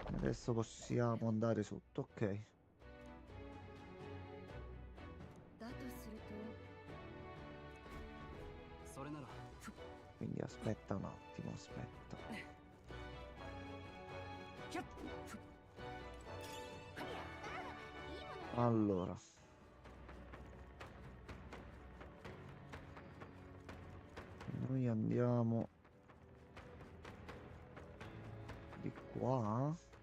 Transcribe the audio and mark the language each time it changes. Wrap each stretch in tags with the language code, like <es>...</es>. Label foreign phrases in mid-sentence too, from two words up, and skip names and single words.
<it>Adesso possiamo andare sotto, ok.</it> <ja>だとするとそれなら</ja> <it>Quindi aspetta un attimo, aspetta. Allora. Noi andiamo di qua.</it>